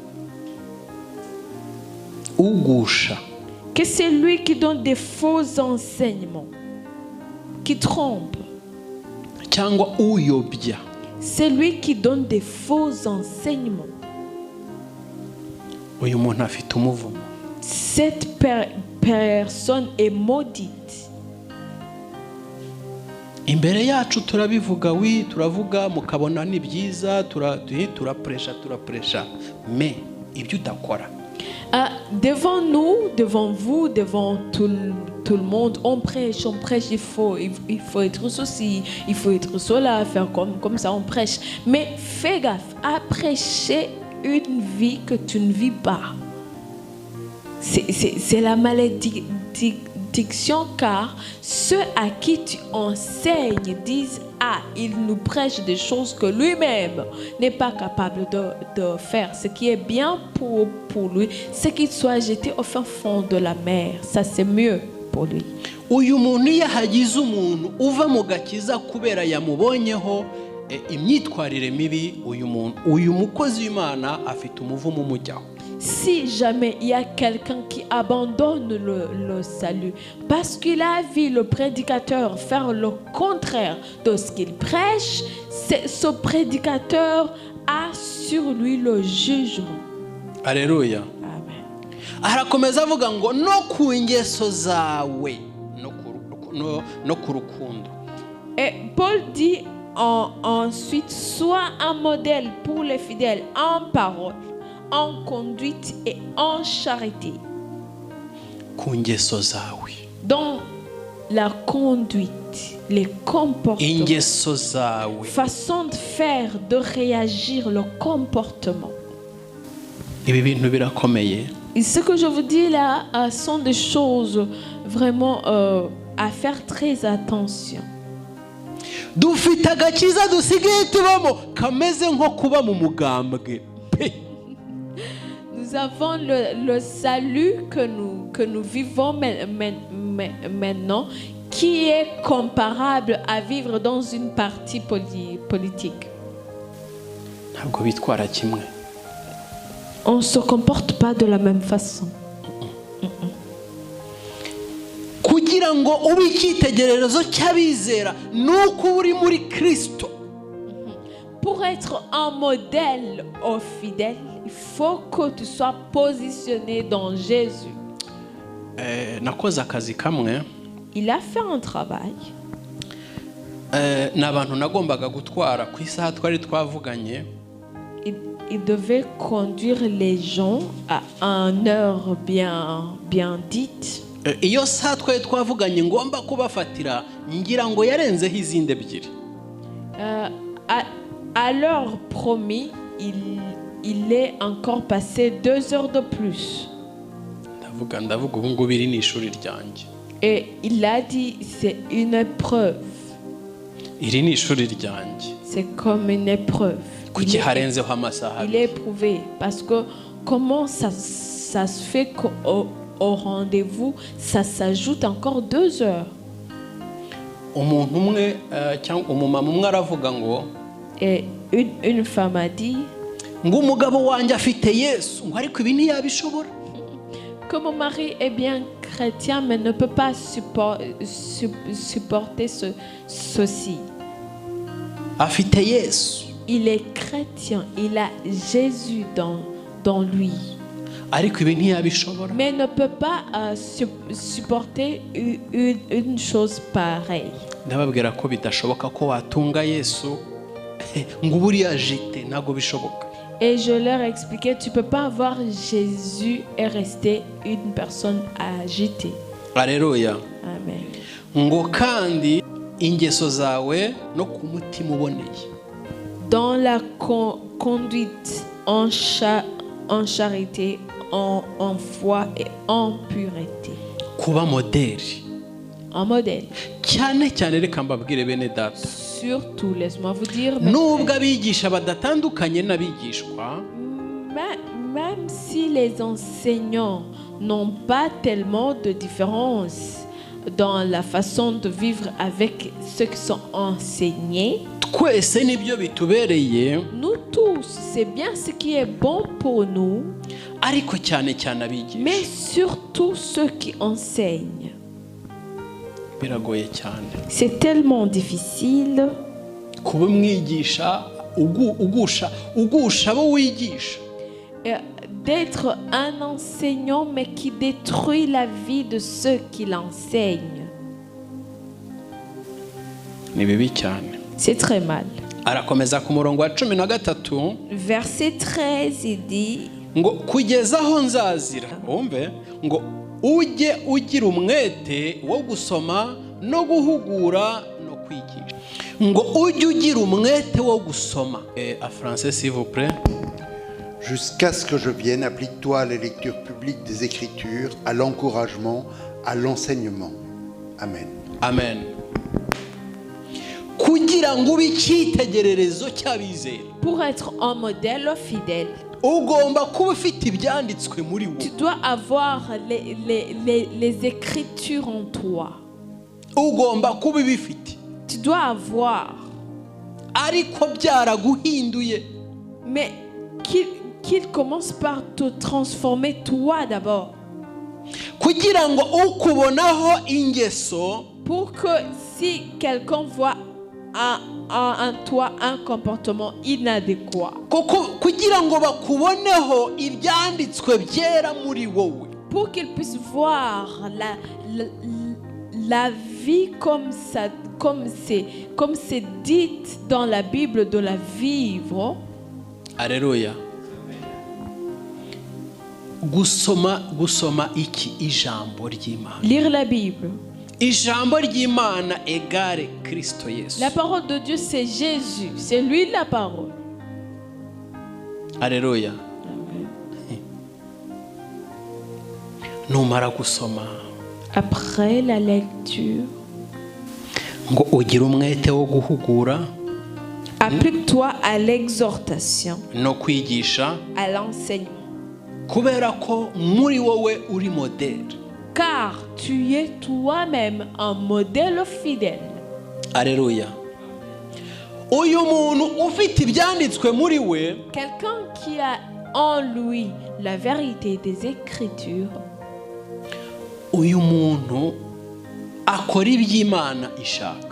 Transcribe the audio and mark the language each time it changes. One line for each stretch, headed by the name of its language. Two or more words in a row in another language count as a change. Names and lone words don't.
Kinyarwanda: Ugusha.
French: Que c'est lui qui donne des faux enseignements, qui trompe.
Kinyarwanda: Cyangwa uyobya.
French: C'est lui qui donne des faux enseignements.
Kinyarwanda: Uyu muntu afite umuvumo.
French: Cette personne est maudite.
Kinyarwanda: Imbere yacu turabivuga, turavuga mukabona ni byiza, turapresha, mais ibyo udakora.
French: Devant nous, devant vous, devant tout le monde, on prêche, il faut être ceci, il faut être cela, faire comme ça, on prêche. Mais fais gaffe à prêcher une vie que tu ne vis pas. C'est la malédiction, car ceux à qui tu enseignes disent il nous prêche des choses que lui-même n'est pas capable de faire. Ce qui est bien pour lui, c'est qu'il soit jeté au fin fond de la mer. Ça, c'est mieux pour lui.
Kinyarwanda: Uyu muntu yahagize umuntu uva mu gakiza kubera yamubonyeho imyitwarire mibi, uyu mukozi w'Imana afite umuvumo umujyaho.
French: Si jamais il y a quelqu'un qui abandonne le salut parce qu'il a vu le prédicateur faire le contraire de ce qu'il prêche, ce prédicateur a sur lui le jugement. Alléluia. Amen.
Kinyarwanda: Arakomeza avuga ngo no ku ngeso zawe no ku rukundo.
French: Et Paul dit ensuite, sois un modèle pour les fidèles en parole, en conduite et en charité. Dans la conduite, les comportements, façon de faire, de réagir, le comportement. Et ce que je vous dis là sont des choses vraiment à faire très attention.
Kinyarwanda: Dufite agakiza dusigaye tubamo kameze nko kuba mu mugambwe.
French: Nous avons le salut que nous vivons maintenant, qui est comparable à vivre dans une partie politique. On ne se comporte pas de la même façon.
Kinyarwanda: Kugira ngo ube icyitegererezo cy'abizera nuko uri muri Kristo.
French: Pour être un modèle aux fidèles, il faut que tu sois positionné dans Jésus.
Kinyarwanda: Nakoze akazi kamwe.
French: Il a fait un travail.
Kinyarwanda: N'abantu nagombaga gutwara ku isaha twari twavuganye.
French: Il devait conduire les gens à une heure bien dite.
Kinyarwanda: Iyo saha twari twavuganye ngomba kubafatira ngira ngo yarenzeho izindi ebyiri.
French: À l'heure promis, il est encore passé 2 heures de plus.
Kinyarwanda: Ndavuga ubu ngubu iri ni ishuri ryanjye.
French: Et il a dit, c'est une épreuve.
Kinyarwanda: iri ni ishuri ryanjye.
French: C'est comme une épreuve.
Kinyarwanda: Kuki harenzeho amasaha?
French: Il est éprouvé parce que comment ça se fait qu'au rendez-vous, ça s'ajoute encore 2 heures.
Kinyarwanda: Umuntu umwe cyangwa umumama umwe aravuga ngo,
French: Et une femme a dit
Kinyarwanda: ngo umugabo wanjye afite Yesu, ngo ariko ibi ntiyabishobora.
French: que mon mari est bien chrétien mais ne peut pas supporter ceci.
Kinyarwanda: Afite Yesu,
French: Il est chrétien, il a Jésus dans lui,
Kinyarwanda: ariko ibi ntiyabishobora.
French: mais ne peut pas supporter une chose pareille.
Kinyarwanda: Ndababwira ko bidashoboka ko watunga Yesu ngo buriya jite, ntabwo bishoboka.
French: Et je leur ai expliqué, tu ne peux pas avoir Jésus et rester une personne agitée. Alléluia. Amen.
Kinyarwanda: Ngo kandi ingeso zawe no ku mutima uboneye.
French: Dans la conduite en charité, en foi et en pureté.
Kinyarwanda: Kuba modeli.
French: Un modèle.
Kinyarwanda: Cyane cyane reka mbabwire bene data.
French: Surtout, laisse-moi vous dire,
Kinyarwanda: Nubwo abigisha badatandukanye n'abigishwa,
French: même si les enseignants n'ont pas tellement de différence dans la façon de vivre avec ceux qui sont enseignés,
Kinyarwanda: twese nibyo bitubereye,
French: nous tous, c'est bien ce qui est bon pour nous,
Kinyarwanda: ariko cyane cyane abigisha
French: mais surtout ceux qui enseignent.
Kinyarwanda: biragoye cyane.
French: C'est tellement difficile
Kinyarwanda: Kuba umwigisha ugusha abo wigisha.
French: d'être un enseignant mais qui détruit la vie de ceux qui l'enseignent.
Kinyarwanda: Ni bibi cyane.
French: C'est très mal.
Kinyarwanda: Arakomeza ku murongo wa 13,
French: Verset 13, il dit,
Kinyarwanda: ngo kugeza aho nzazira, umve, ngo ujye ugira umwete wo gusoma no guhugura no kwigisha. Ngo ujye ugira umwete wo gusoma.
French: En français s'il vous plaît. Jusqu'à ce que je vienne, applique-toi à la lecture publique des Écritures, à l'encouragement, à l'enseignement. Amen. Amen.
Kinyarwanda: Kugira ngo ube icyitegererezo cy'abizera,
French: pour être un modèle fidèle,
Kinyarwanda: ugomba kuba ufite ibyanditswe muri
French: tu
Kinyarwanda: wowe.
French: dois avoir les Écritures en toi.
Kinyarwanda: Ugomba kuba ibifite.
French: Tu dois avoir,
Kinyarwanda: Ariko byaraguhinduye.
French: mais qu'il commence par te transformer toi d'abord.
Kinyarwanda: Kugira ngo ukubonaho ingeso,
French: Pour que si quelqu'un voit en toi un comportement inadéquat,
Kinyarwanda: kugira ngo bakuboneho ibyanditswe byera muri wowe.
French: pour qu'il puisse voir la vie comme c'est dit dans la Bible, de la vivre. Alléluia.
Kinyarwanda: Gusoma iki? Ijambo ry'Imana.
French: Lire la Bible.
Kinyarwanda: Ijambo ry'Imana égale Kristo Yesu.
French: La parole de Dieu, c'est Jésus. C'est lui la parole. Alléluia.
Kinyarwanda: Numara gusoma,
French: Après la lecture,
Kinyarwanda: ngo ugire umwete wo guhugura
French: applique-toi à l'exhortation,
Kinyarwanda: no kwigisha,
French: à l'enseignement.
Kinyarwanda: kubera ko muri wowe uri modèle.
French: Car tu es toi-même un modèle fidèle. Alléluia.
Kinyarwanda: Uyu muntu ufite ibyanditswe muri we,
French: Quelqu'un qui a en lui la vérité des Écritures,
Kinyarwanda: uyu muntu akora iby'Imana ishaka.